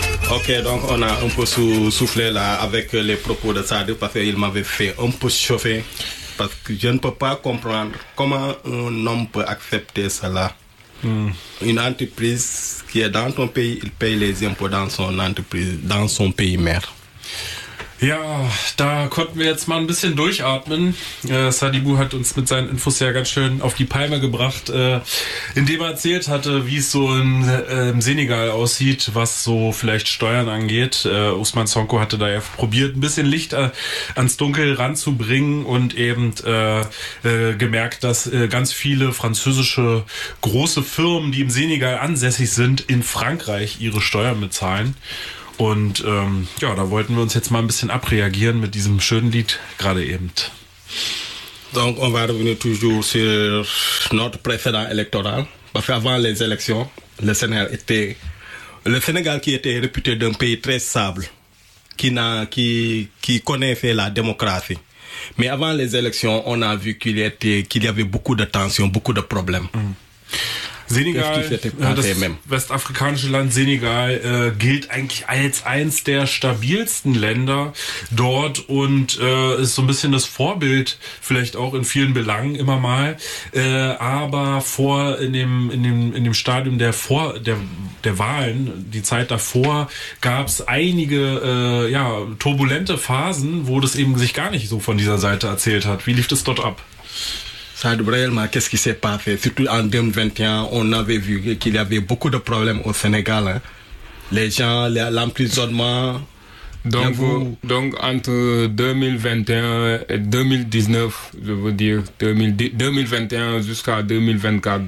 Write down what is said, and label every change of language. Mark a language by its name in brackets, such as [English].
[French] Ok, donc on a un peu soufflé là avec les propos de Sadio parce qu'il m'avait fait un peu chauffer. Parce que je ne peux pas comprendre comment un homme peut accepter cela. Mm. Une entreprise qui est dans ton pays, il paye les impôts dans son entreprise, dans son pays mère. [German] Ja, da konnten wir jetzt mal ein bisschen durchatmen. Sadibou hat uns mit seinen Infos ja ganz schön auf die Palme gebracht, indem er erzählt hatte, wie es so im Senegal aussieht, was so vielleicht Steuern angeht. Ousmane Sonko hatte da ja probiert, ein bisschen Licht ans Dunkel ranzubringen und eben gemerkt, dass ganz viele französische große Firmen, die im Senegal ansässig sind, in Frankreich ihre Steuern bezahlen. Und ja, da wollten wir uns jetzt mal ein bisschen abreagieren mit diesem schönen Lied gerade eben. [French] Donc, on va revenir toujours sur notre précédent électoral. Parce qu'avant les élections, le Sénégal qui était réputé d'un pays très stable, qui connaissait la démocratie. Mais avant les élections, on a vu qu'il y avait beaucoup de tensions, beaucoup de problèmes. [German] Senegal, das westafrikanische Land Senegal, gilt eigentlich als eins der stabilsten Länder dort und ist so ein bisschen das Vorbild, vielleicht auch in vielen Belangen immer mal. Aber in dem Stadium der Wahlen, die Zeit davor, gab es einige turbulente Phasen, wo das eben sich gar nicht so von dieser Seite erzählt hat. Wie lief das dort ab? [French] Ça a réellement, qu'est-ce qui s'est passé? Surtout en 2021, on avait vu qu'il y avait beaucoup de problèmes au Sénégal. Hein. Les gens, l'emprisonnement. Donc entre 2021 et 2019, je veux dire, 2021 jusqu'à 2024.